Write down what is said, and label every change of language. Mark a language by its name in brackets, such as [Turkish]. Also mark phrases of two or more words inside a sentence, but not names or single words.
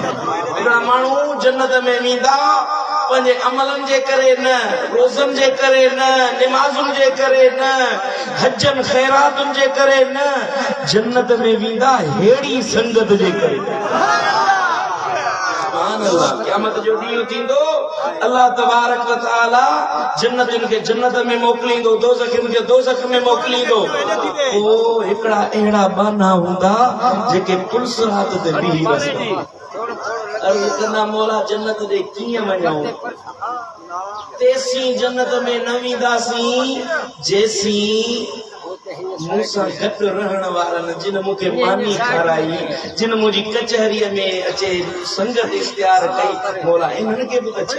[Sindhi] अहिड़ा माण्हू जन्नत में वेंदा पंहिंजे अमलनि जे करे न रोज़नि जे करे न निमाज़ुनि जे करे न हजन ख़ैरातुनि जे करे न जन्नत में वेंदा हेड़ी संगत जे करे। [Arabic] سبحان الله. [Sindhi] क़यामत जो ॾींहुं थींदो अल्लाह तबारक व तआला जन्नतियुनि खे जन्नत में मोकिलींदो दोज़खियुनि खे दोज़ख में मोकिलींदो। पोइ हिकिड़ा अहिड़ा बाना हूंदा जेके पुलसरात ते बीही रहिंदा अर्ज़ कंदा मौला जन्नत ॾे कीअं वञूं तेसीं जन्नत में न वेंदासीं जेसीं मूंसां गॾु रहण वारनि जिन मूंखे मानी खाराई जिन मुंहिंजी कचहरीअ में अचे संगत इख्तियार कई मौला इन्हनि खे बि त छॾ।